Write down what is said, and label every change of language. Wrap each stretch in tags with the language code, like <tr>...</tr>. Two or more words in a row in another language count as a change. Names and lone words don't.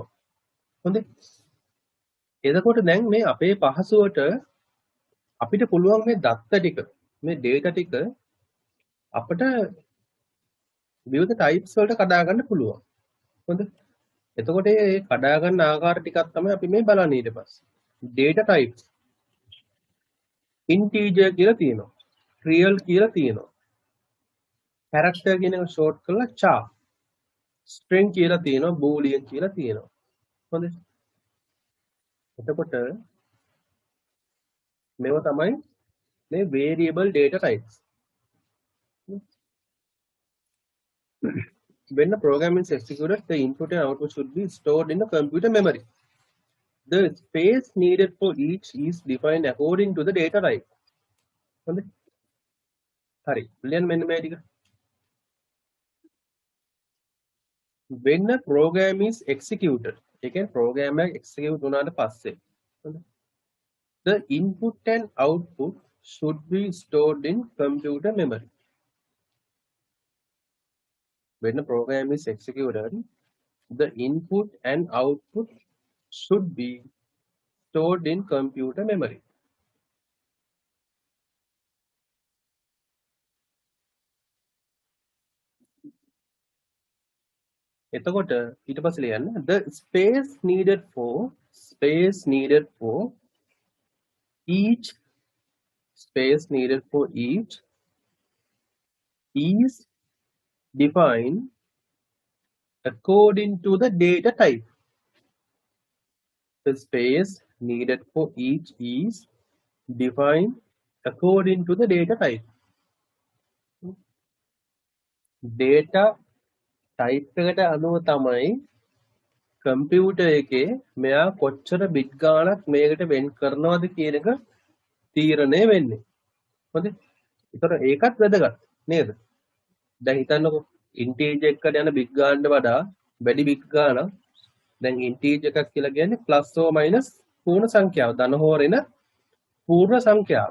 <si>හොඳයි. එතකොට දැන් මේ අපේ පහසුවට අපිට පුළුවන් මේ දත්ත ටික මේ data ටික අපිට විවිධ types වලට කඩා ගන්න පුළුවන්. හොඳ. එතකොට මේ කඩා ගන්න ආකාර ටිකක් තමයි අපි මේ බලන්නේ ඊට පස්සේ.</si> <en>data types</en> <si>integer කියලා තියෙනවා. real කියලා තියෙනවා. character කියන එක short කරලා char. string කියලා තියෙනවා. boolean කියලා තියෙනවා. හොඳ. එතකොට මේවා තමයි මේ</si> <en>variable data types. When the program is executed, the input and output should be stored in the computer memory. The space needed for each is defined according to the data type.</en> <si>Hari, මෙන්න මේ ටික.</si> <en>When a program is executed,</en> <si>ඒ කියන්නේ program එක execute වුණාට පස්සේ</si> <en>the input and output should be stored in computer memory. When a program is executed, the input and output should be stored in computer memory.</en> <si>එතකොට ඊට පස්සේ ලියන්න</si> <en>the space needed for each is defined according to the data type. The space needed for each is defined according to the data type. Data type</en> <si>එකට අනුව තමයි කම්පියුටර් එකේ මෙයා කොච්චර බිට් ගාණක් මේකට වෙන් කරනවද කියන එක තීරණය වෙන්නේ. හොඳයි. ඒතර ඒකත් වැදගත් නේද? දැන් හිතන්නකෝ ඉන්ටීජර් එකකට යන බිට් ගානට වඩා වැඩි බිට් ගාණක් දැන් ඉන්ටීජර් එකක් කියලා කියන්නේ ප්ලස් හෝ මයිනස් පූර්ණ සංඛ්‍යාව ධන හෝ ඍණ පූර්ණ සංඛ්‍යාව.</si>